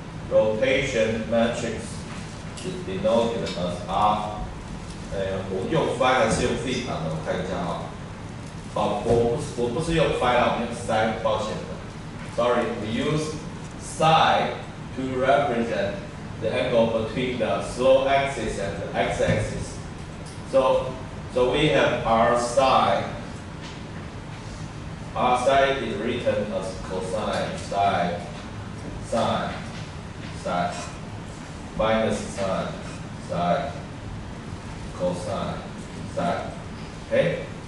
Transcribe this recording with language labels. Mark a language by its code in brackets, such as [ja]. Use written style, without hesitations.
[en] Rotation matrix is denoted as R. [zh] 我用 phi 还是用 theta 呢？我看一下啊。我不是用 phi 啦，我们用 sin， 抱歉的。 [en] Sorry, we use psi to represent the angle between the slope axis and the x-axis. So we have R psi. R psi is written as cosine psi sine psi minus sine psi cosine psi. Okay.